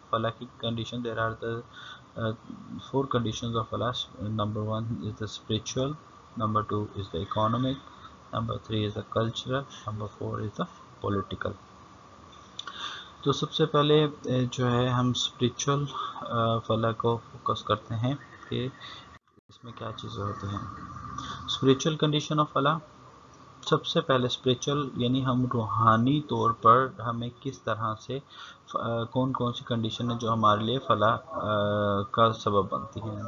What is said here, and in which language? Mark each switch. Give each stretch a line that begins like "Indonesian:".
Urdu: فلاح کی condition
English: There are the 4 conditions of فلاح. Number 1 is the spiritual, number 2 is the economic, number 3 is the cultural, number 4 is the political.
Urdu: تو سب سے پہلے جو ہے ہم اسپریچول فلاح کو فوکس کرتے ہیں کہ اس میں کیا چیزیں ہوتی ہیں.
English: Spiritual condition of فلاح.
Urdu: سب سے پہلے اسپریچول یعنی ہم روحانی طور پر ہمیں کس طرح سے کون کون سی کنڈیشن ہے جو ہمارے لیے فلاح کا سبب بنتی ہیں.